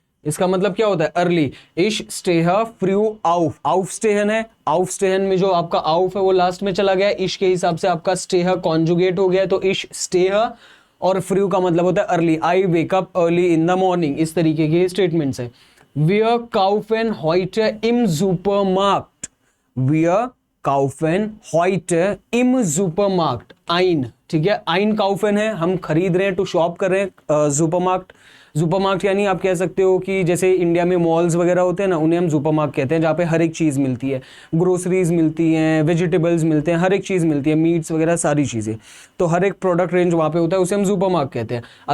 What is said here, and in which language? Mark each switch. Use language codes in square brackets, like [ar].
[hi] इसका मतलब क्या होता है, अर्ली। [de] इश स्टेहा फ्रू आउफ, [hi] आउफ स्टेहन है, आउफ स्टेहन में जो आपका आउफ है वो लास्ट में चला गया, इश के हिसाब से आपका स्टेहा कॉन्जुगेट हो गया, तो इश स्टेहा, और फ्रू का मतलब होता है early. [en] I wake up early in the morning, [hi] इस तरीके के स्टेटमेंट्स है। [de] Wir kaufen heute im Supermarkt, wir kaufen heute im Supermarkt ein, [hi] ठीक है। [de] ein kaufen [hi] है, हम खरीद रहे हैं, टू शॉप कर रहे हैं। सुपरमार्केट, सुपरमार्केट यानी आप कह सकते हो कि जैसे इंडिया में मॉल्स वगैरह होते हैं ना, उन्हें हम सुपरमार्केट कहते हैं, जहाँ पे हर एक चीज़ मिलती है, ग्रोसरीज मिलती हैं, वेजिटेबल्स मिलते हैं, हर एक चीज़ मिलती है, मीट्स वगैरह सारी चीज़ें, तो हर एक प्रोडक्ट रेंज वहाँ पे होता है, उसे हम सुपरमार्केट कहते हैं।